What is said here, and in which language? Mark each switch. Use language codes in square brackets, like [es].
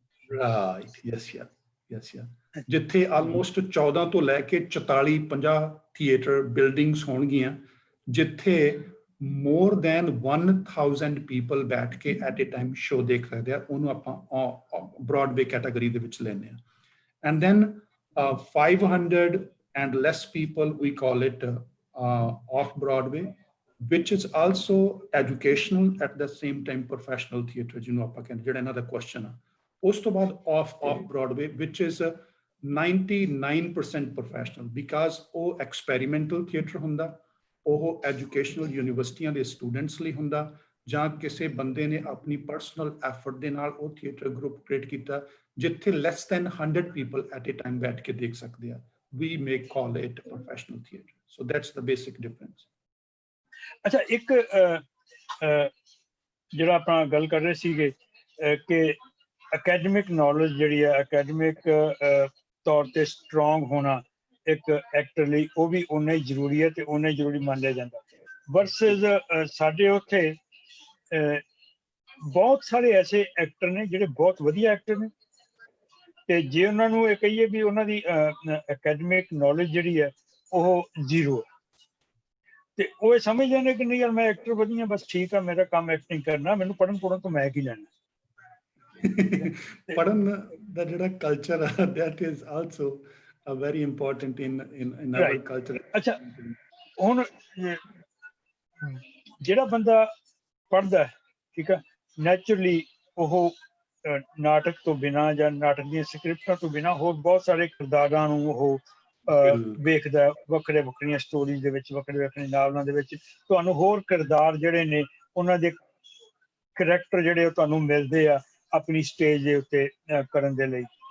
[pa] Right, yes ਯਾਰ, ਜਿੱਥੇ almost 14 ਤੋਂ ਲੈ ਕੇ 44-50 ਥੀਏਟਰ ਬਿਲਡਿੰਗਸ ਹੋਣਗੀਆਂ, ਜਿੱਥੇ [en] more than 1000 people [pa] ਬੈਠ ਕੇ ਐਟ ਏ ਟਾਈਮ ਸ਼ੋ ਦੇਖ ਸਕਦੇ ਆ। ਉਹਨੂੰ ਆਪਾਂ ਬ੍ਰੌਡਵੇ ਕੈਟਾਗਰੀ ਦੇ ਵਿੱਚ ਲੈਂਦੇ ਆ। [en] and then 500 and less people, we call it off Broadway, which is also educational at the same time professional theatre, [pa] ਜਿਹਨੂੰ ਆਪਾਂ ਕਹਿੰਦੇ, ਜਿਹੜਾ ਇਹਨਾਂ ਦਾ ਕੁਐਸਚਨ ਆ। ਉਸ ਤੋਂ ਬਾਅਦ [en] off Broadway, which is 99% professional, because [pa] ਉਹ [en] experimental theatre [pa] ਹੁੰਦਾ, ਉਹ ਐਜੂਕੇਸ਼ਨਲ ਯੂਨੀਵਰਸਿਟੀਆਂ ਦੇ ਸਟੂਡੈਂਟਸ ਲਈ ਹੁੰਦਾ, ਜਾਂ ਕਿਸੇ ਬੰਦੇ ਨੇ ਆਪਣੀ ਪਰਸਨਲ ਐਫਰਟ ਦੇ ਨਾਲ ਉਹ ਥੀਏਟਰ ਗਰੁੱਪ ਕ੍ਰੀਏਟ ਕੀਤਾ ਜਿੱਥੇ less than 100 people at a time ਬੈਠ ਕੇ ਦੇਖ ਸਕਦੇ ਆ। [en] we may call it professional theatre। so that's the basic difference। [pa] ਅੱਛਾ, ਇੱਕ ਜਿਹੜਾ ਆਪਾਂ ਗੱਲ ਕਰ ਰਹੇ ਸੀਗੇ ਕਿ ਅਕੈਡਮਿਕ ਨੌਲੇਜ ਜਿਹੜੀ ਹੈ, ਅਕੈਡਮਿਕ ਤੌਰ ਤੇ ਸਟਰੋਂਗ ਹੋਣਾ ਇੱਕ ਐਕਟਰ ਲਈ ਉਹ ਵੀ ਓਨਾ ਹੀ ਜ਼ਰੂਰੀ ਹੈ ਤੇ ਓਨਾ ਹੀ ਜ਼ਰੂਰੀ ਮੰਨਿਆ ਜਾਂਦਾ। ਵਰਸਸ ਸਾਡੇ ਉੱਥੇ ਬਹੁਤ ਸਾਰੇ ਐਸੇ ਐਕਟਰ ਨੇ ਜਿਹੜੇ ਬਹੁਤ ਵਧੀਆ ਐਕਟਰ ਨੇ, ਤੇ ਜੇ ਉਹਨਾਂ ਨੂੰ ਇਹ ਕਹੀਏ ਵੀ ਉਹਨਾਂ ਦੀ ਅਕੈਡਮਿਕ ਨੌਲੇਜ ਜਿਹੜੀ ਹੈ ਉਹ ਜ਼ੀਰੋ ਹੈ, ਤੇ ਉਹ ਇਹ ਸਮਝ ਜਾਂਦੇ ਕਿ ਨਹੀਂ ਯਾਰ ਮੈਂ ਐਕਟਰ ਵਧੀਆ, ਬਸ ਠੀਕ ਆ, ਮੇਰਾ ਕੰਮ ਐਕਟਿੰਗ ਕਰਨਾ, ਮੈਨੂੰ ਪੜ੍ਹਨ ਤੋਂ ਮੈਂ ਕੀ ਲੈਣਾ। ਪੜ੍ਹਨ ਦਾ ਜਿਹੜਾ ਕਲਚਰ ਆ, [en] that is also very important in our culture। [pa] ਅੱਛਾ, ਹੁਣ ਜਿਹੜਾ ਬੰਦਾ ਪੜ੍ਹਦਾ ਹੈ, ਠੀਕ ਆ, ਨੈਚੁਰਲੀ ਉਹ ਨਾਟਕ ਤੋਂ ਬਿਨਾਂ ਜਾਂ ਨਾਟਕ ਦੀਆਂ ਸਕ੍ਰਿਪਟਾਂ ਤੋਂ ਬਿਨਾਂ ਹੋਰ ਬਹੁਤ ਸਾਰੇ ਕਿਰਦਾਰਾਂ ਨੂੰ ਉਹ ਵੇਖਦਾ, ਵੱਖਰੀਆਂ ਸਟੋਰੀਜ਼ ਦੇ ਵਿੱਚ, ਵੱਖਰੇ ਨਾਵਲਾਂ ਦੇ ਵਿੱਚ ਤੁਹਾਨੂੰ ਹੋਰ ਕਿਰਦਾਰ ਜਿਹੜੇ ਨੇ ਉਹਨਾਂ ਦੇ ਕਰੈਕਟਰ ਜਿਹੜੇ ਉਹ ਤੁਹਾਨੂੰ ਮਿਲਦੇ ਆ ਆਪਣੀ ਸਟੇਜ ਦੇ ਉੱਤੇ ਕਰਨ ਦੇ ਲਈ।